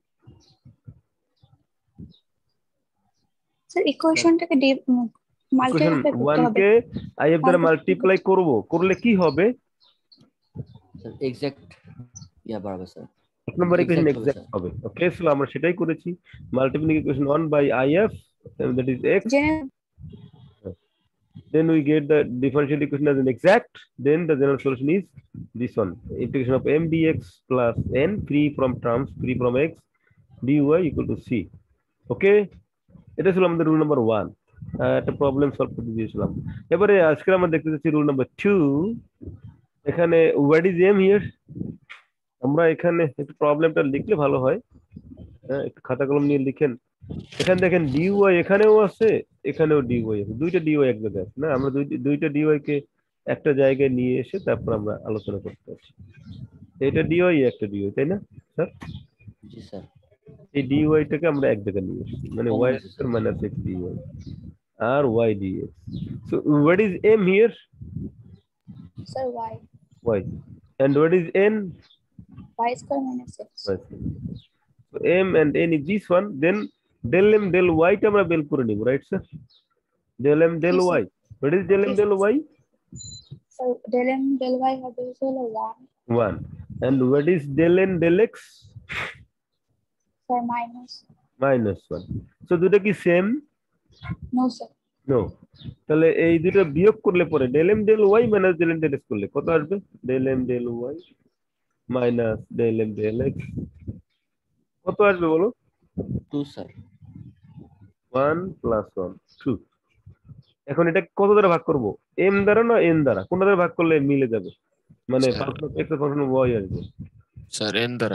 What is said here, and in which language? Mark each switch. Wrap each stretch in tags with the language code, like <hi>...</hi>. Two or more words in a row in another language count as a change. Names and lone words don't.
<bn>স্যার ইকুয়েশনটাকে ইকুয়েশন মাল্টিপ্লাই করতে 1 হবে। কে if দ্বারা মাল্টিপ্লাই করব, করলে কি হবে? স্যার এক্সাক্ট ইয়া বাড়বে স্যার, এক নম্বর ইকুয়েশন Exact হবে, এক্সাক্ট স্যার। হবে। ওকে, সো আমরা সেটাই করেছি।</bn> <en>multiplying equation 1 by if, that is x, then we get the differential equation as an exact, then the general solution is this one, integration of m dx plus n, free from terms, free from x, dy equal to c.</en> <bn>ওকে, এটা ছিল আমাদের</bn> <en>rule number</en> <bn>1, একটা প্রবলেম সলভ করতে দিয়েছিলাম। এবারে আজকে আমরা দেখতে যাচ্ছি</bn> <en>rule number</en> <bn>2। এখানে</bn> <en>what is m here?</en> <bn>আমরা এখানে একটু প্রবলেমটা লিখলে ভালো হয়, হ্যাঁ, একটু খাতা কলম নিয়ে লিখেন। এখানে দেখেন dy এখানেও আছে, এখানেও dy আছে, দুইটা dy এক জায়গায় আছে না, আমরা দুইটা dy কে একটা জায়গায় নিয়ে এসে তারপর আমরা আলোচনা করতে পারছি। এটা dy একটা dy, তাই না স্যার? জি স্যার। এই dy টাকে আমরা এক জায়গায় নিয়ে এসেছি, মানে</bn> <en>y square minus x</en> <bn>dy আর y dx।</bn> <en>so what is m here? স্যার y, and what is n? y square minus x. So m and n is this one, then del m del y</en> <bn>টা আমরা বের করে নিব,</bn> <en>right sir? del m del Yes, sir. y, what is del m del y? So del m del y</en> <bn>হবে হলো</bn> <en>1, and what is del n del x? sir minus minus 1. So</en> <bn>দুটো কি</bn> <en>সেম? no sir</en> <bn>নো। তাহলে এই দুটো বিয়োগ করলে পরে</bn> <en>del m del y minus del n del x</en> <bn>করলে কত আসবে?</bn> <en>del m del y minus del m del x</en> <bn>কত আসবে বলো? 2 স্যার।</bn> <en>1 plus 1</en> <bn>2। এখন এটা কত দ্বারা ভাগ করব? m দ্বারা না n দ্বারা? কোনটা দ্বারা ভাগ করলে মিলে যাবে, মানে</bn> <en>function of x</en> <bn>এর</bn> <en>function of y</en> <bn>আসবে? স্যার n দ্বারা।</bn>